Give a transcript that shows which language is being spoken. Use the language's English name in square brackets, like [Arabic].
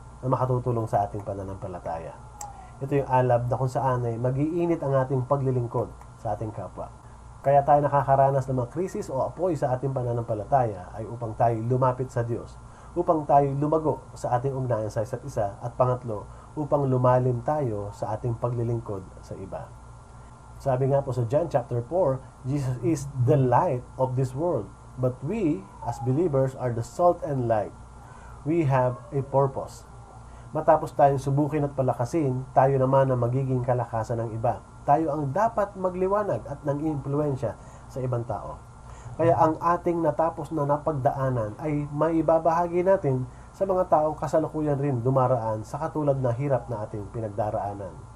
[Filipino] na makatutulong sa ating pananampalataya. Ito yung alab na kung saan ay mag-iinit ang ating paglilingkod sa ating kapwa. Kaya tayo nakakaranas ng mga krisis o apoy sa ating pananampalataya ay upang tayo lumapit sa Diyos, upang tayo lumago sa ating ugnayan sa isa't isa, at pangatlo, upang lumalim tayo sa ating paglilingkod sa iba. Sabi nga po sa [English] John chapter 4, Jesus is the light of this world, but we as believers are the salt and light. We have a purpose. [Filipino] Matapos tayong subukin at palakasin, tayo naman ang magiging kalakasan ng iba. Tayo ang dapat magliwanag at nang-impluwensya sa ibang tao. Kaya ang ating natapos na napagdaanan ay maibabahagi natin sa mga taong kasalukuyan rin dumaraan sa katulad na hirap na ating pinagdaraanan.